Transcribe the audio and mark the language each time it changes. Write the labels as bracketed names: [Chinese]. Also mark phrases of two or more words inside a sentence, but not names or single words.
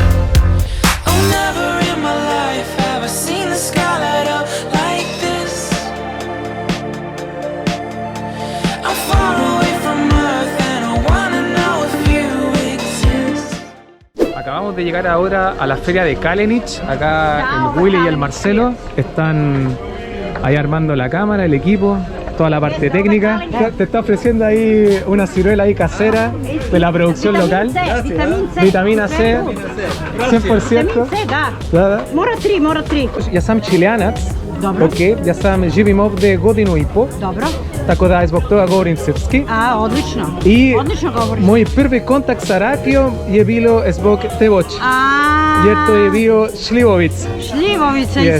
[Spanish] Acabamos de llegar ahora a la feria de Kalenic. Acá el Willy y el Marcelo están ahí armando la cámara, el equipo, toda la parte técnica. Te está ofreciendo ahí una ciruela ahí casera de la producción local. Vitamina C, 100%. Mora 3. [Serbian] Ja sam Chileanac. Ok, ja sam živim ovdje godinu i po. Dobro. Tako da zbog toga govorim srpski. A, odlično. I Odlično govoriš. moj prvi kontakt sa rakijom je bilo zbog te voće. Jer to je bio šljivovic. Šljivovica Yes.